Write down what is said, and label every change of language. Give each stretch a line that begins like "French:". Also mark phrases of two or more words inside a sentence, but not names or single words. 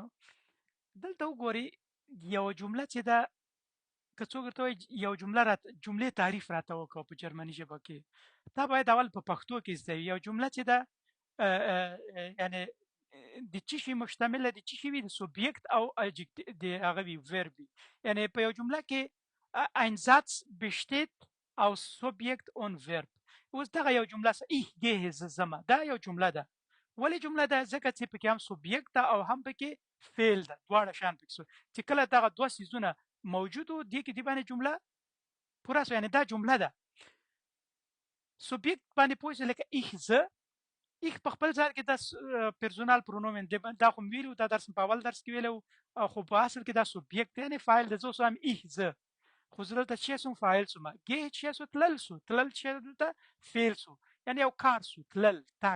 Pashto: دلته وګورئ یو جمله چې ده، که څوک ورته وایي یو جملې تعریف راته وکړه په جرمني ژبه کې، دا باید اول په پښتو کې زده وي. یو جمله چې ده یعنی د څه شي مشتمله، د څه شي وي، د سوبجکت او د هغه وي ورب وي. یعنی په یو جمله کې
German: ein Satz besteht aus Subjekt und Verb.
Pashto: اوس دغه یو جمله
German: ich gehe
Pashto: زه ځمه، دا یو جمله ده. ولې جمله ده؟ ځکه چې پکې هم سوبجکت ده او هم پکې فعل ده، دواړه شیان پکې چې کله دغه دوه څیزونه موجود وو دې کې دې باندې جمله پوره شوه، یعنی دا جمله ده. سوبجکت باندې پوه شئ، لکه ich زه، ich په خپل ځای کې دا
German: Personal Pronomen
Pashto: دی، دا خو ویلو، دا درس په اول درس کې ویلو، خو په اصل کې دا سوبجکت یعنی فاعل د زه سم ich زه، خو زه دلته چې سم فاعل سم، گه چې سو تلل سو، تلل چې دلته فعل سو، یعنی یو کار سو، تلل تاک.